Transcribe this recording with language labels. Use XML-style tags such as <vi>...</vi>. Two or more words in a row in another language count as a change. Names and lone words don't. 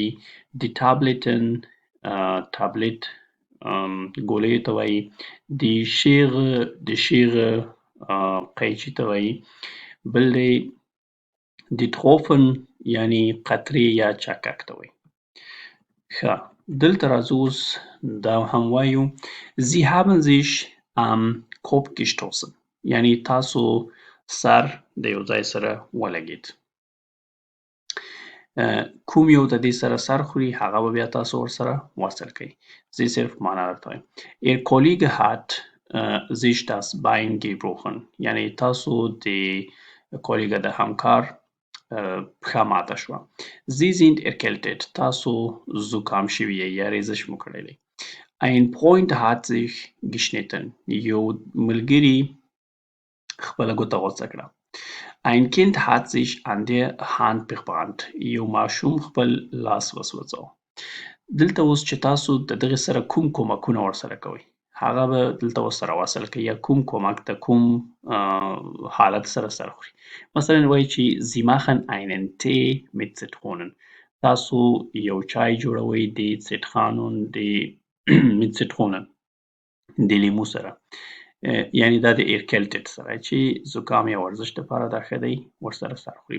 <ps>د Tabletten تابلیت ګولیو ته وایي. د Schere قیچي ته وایي. بل دی د Tropfen یعنې قطرې یا چکک ته وایي. ښه دلته راځو اوس دا هم وایو</ps> <de>Sie haben sich am Kopf gestoßen</de> <ps>یعنې تاسو سر د یو ځای سره ولګید. کوم یو د دې سره سر خوري هغه به بیا تاسو ورسره وصل کوئ. زه صرف معنا درته وایم.</ps> <de>Ihr Kollege hat sich das Bein gebrochen</de> <ps>یعنې تاسو د کولیګه د همکار پښه ماته شوه.</ps> <de>Sie sind erkältet</de> <ps>تاسو زکام شوي یې یا ریزش مو کړی دی.</ps> <de>Ein Freund hat sich geschnitten</de> <ps>یو ملګري خپله ګوته غوڅه کړه.</ps> <de>Ein Kind hat sich an der Hand verbrannt</de> <ps>یو ماشوم خپل لاس وسوځاوه. دلته اوس چې تاسو د دغې سره کوم کومکونه ورسره کوئ هغه به دلته ورسره وصل کوئ یا کوم کومک د کوم حالت سره سر خوري. مثلا وایي چې</ps> <de>Sie machen einen Tee mit Zitronen</de> <ps>تاسو یو چای جوړوئ د څټخانون د</ps> <de>mit Zitronen</de> <ps>د لیمو سره یعنې دا د erkältet سره چې زکام یا ورزش دپاره دا ښه دی ورسره سر خوري.</ps>